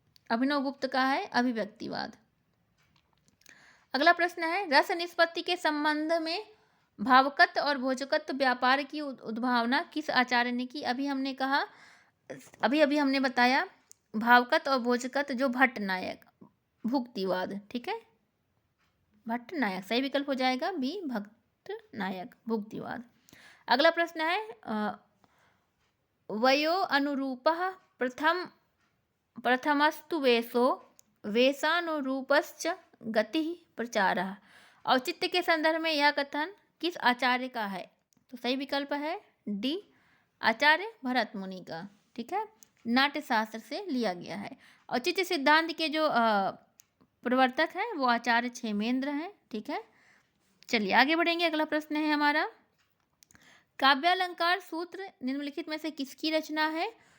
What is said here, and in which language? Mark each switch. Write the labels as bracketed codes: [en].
[hi] अभिनव गुप्त का है अभिव्यक्तिवाद। अगला प्रश्न है, रस निष्पत्ति के संबंध में भावकत्व और भोजकत्व व्यापार की उद्भावना किस आचार्य ने की? अभी हमने बताया भावकत्व और भोजकत्व जो भट्टनायक, भुक्तिवाद, ठीक है। भट्टनायक सही विकल्प हो जाएगा बी, भट्टनायक, भुक्तिवाद। अगला प्रश्न है, [sa] वयो अनुरूपः प्रथमस्तु वेशो वेशानुरूपश्च गतिः प्रचारः। [hi] औचित्य के संदर्भ में यह कथन किस आचार्य का है? तो सही विकल्प है डी, आचार्य भरत मुनि का। ठीक है, नाट्य शास्त्र से लिया गया है। औचित्य सिद्धांत के जो प्रवर्तक हैं वो आचार्य क्षेमेंद्र हैं। ठीक है, चलिए आगे बढ़ेंगे। अगला प्रश्न है हमारा, काव्यालंकार सूत्र निम्नलिखित में से किसकी रचना है?